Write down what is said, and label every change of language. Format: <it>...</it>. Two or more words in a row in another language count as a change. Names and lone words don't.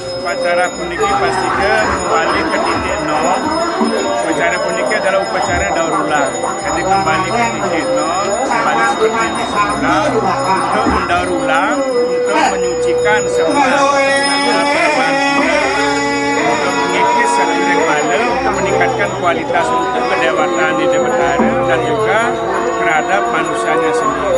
<id>upacara puniki pastinya kembali ke titik nol. Upacara puniki adalah upacara daur ulang. Jadi kembali ke titik nol, kembali seperti semula untuk mendaur ulang, untuk menyucikan semua perban untuk mengikis seiring malam, untuk meningkatkan kualitas untuk kedewatan di Debetara dan juga terhadap manusianya sendiri.</id>